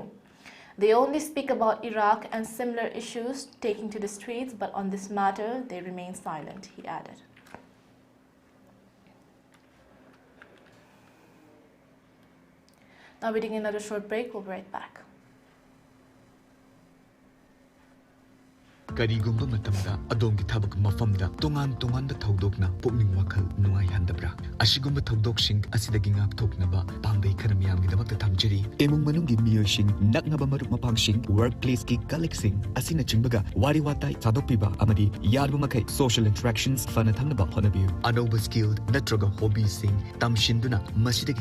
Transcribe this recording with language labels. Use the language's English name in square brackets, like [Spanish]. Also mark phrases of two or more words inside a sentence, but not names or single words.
[English] They only speak about Iraq and similar issues taking to the streets, but on this matter they remain silent, he added. Now we're taking another short break. We'll be right back. [Manipuri] Karigumba matamda adongi thabak mafamda tongan da thaudokna pukning wakhal nungai handabra ꯑꯁꯤꯒꯨꯝꯕ ꯊꯧꯗꯣꯛꯁꯤꯡ ꯑꯁꯤꯗꯒꯤ ꯉꯥꯛꯊꯣꯛꯅꯕ ꯄꯥꯝꯕꯩ ꯈꯔ ꯃꯤꯌꯥꯝꯒꯤꯗꯃꯛꯇ ꯊꯝꯖꯔꯤ ꯏꯃꯨꯡ ꯃꯅꯨꯡꯒꯤ ꯃꯤꯑꯣꯏꯁꯤꯡ ꯅꯛꯅꯕ ꯃꯔꯨꯞ ꯃꯄꯥꯡꯁꯤꯡ ꯋꯥꯔꯛꯄ꯭ꯂꯦꯁꯀꯤ ꯀꯂꯤꯛꯁꯤꯡ ꯑꯁꯤꯅꯆꯤꯡꯕꯒ ꯋꯥꯔꯤ ꯋꯥꯇꯥꯏ ꯁꯥꯗꯣꯛꯄꯤꯕ ꯑꯃꯗꯤ ꯌꯥꯔꯤꯕ ꯃꯈꯩ [English] social interactions [Manipuri] ꯐꯅ ꯊꯝꯅꯕ ꯍꯣꯠꯅꯕꯤꯌꯨ ꯑꯅꯧꯕ ꯁ꯭ꯀꯤꯜ ꯅꯠꯇ꯭ꯔꯒ ꯍꯣꯕꯤꯁꯤꯡ ꯇꯝꯁꯤꯟꯗꯨꯅ ꯃꯁꯤꯗꯒꯤ